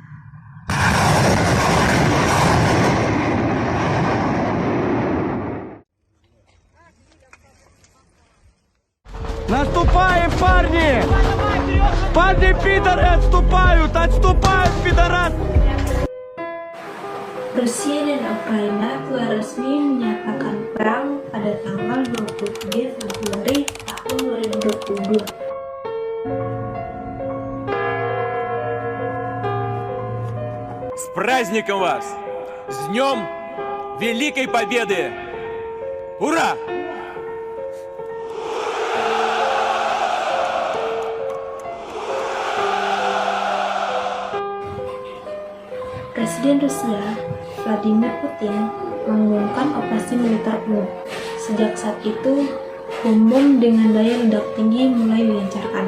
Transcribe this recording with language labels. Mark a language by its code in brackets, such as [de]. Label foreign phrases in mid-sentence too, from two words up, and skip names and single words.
[ru] Наступаем, парни! Парни, пидоры, отступают! Отступают, пидорас! [id] Rusia dan Ukraina telah resmi menyatakan perang pada tanggal 23 Februari tahun 2022. [ru] С праздником вас! С Днем Великой Победы! Ура! [id] Presiden Rusia, Vladimir Putin, mengumumkan operasi militer penuh. Sejak saat itu, bom-bom dengan daya ledak tinggi mulai dilancarkan.